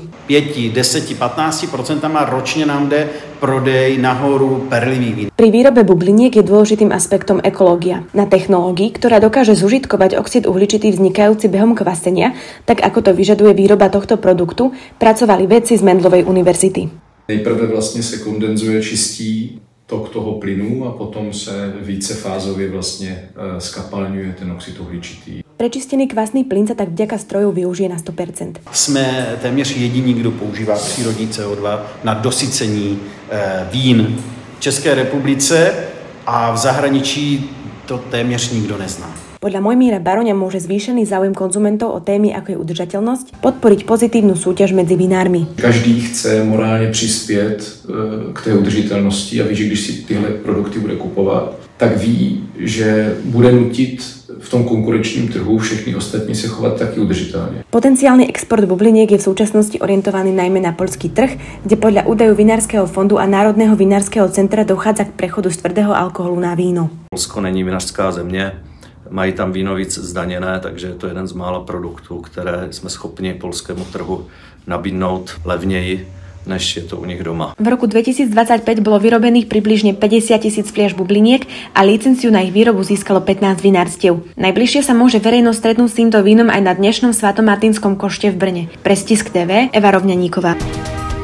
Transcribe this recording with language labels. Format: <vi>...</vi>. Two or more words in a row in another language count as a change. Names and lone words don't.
<cs>5, 10, 15% ročne nám jde prodej nahoru perlivých vín.</cs> <sk>Pri výrobe bubliniek je dôležitým aspektom ekológia. Na technológii, ktorá dokáže zužitkovať oxid uhličitý vznikajúci behom kvasenia, tak ako to vyžaduje výroba tohto produktu, pracovali vedci z Mendelovej univerzity.</sk> <cs>Nejprve vlastně se kondenzuje, čistí tok toho plynu a potom se vícefázově vlastně skapalňuje ten oxid uhličitý.</cs> <sk>Prečistený kvasný plyn sa tak vďaka strojov využije na 100%.</sk> <cs>Jsme téměř jediní, kdo používá přírodní CO2 na dosycení vín v České republice a v zahraničí to téměř nikdo nezná.</cs> <sk>Podľa Mojmíra Baroňa môže zvýšený záujem konzumentov o témy, ako je udržateľnosť, podporiť pozitívnu súťaž medzi vinármi.</sk> <cs>Každý chce morálně přispět k té udržitelnosti a ví, že když si tyhle produkty bude kupovat, tak ví, že bude nutit v tom konkurenčním trhu všechny ostatní se chovat taky udržitelně.</cs> <sk>Potenciálny export bubliniek je v súčasnosti orientovaný najmä na poľský trh, kde podľa údajov Vinárskeho fondu a Národného vinárskeho centra dochádza k prechodu z tvrdého alkoholu na víno.</sk> <cs>Polsko není vinařská země, mají tam víno víc zdaněné, takže je to jeden z mála produktů, které jsme schopni polskému trhu nabídnout levněji, než je to u nich doma.</cs> <sk>V roku 2025 bolo vyrobených približne 50 000 fliaš bubliniek a licenciu na ich výrobu získalo 15 vinárstiev. Najbližšie sa môže verejnosť stretnúť s týmto vínom aj na dnešnom svatomartinskom košte v Brne. Pre Stisk TV, Eva Rovňaníková.</sk>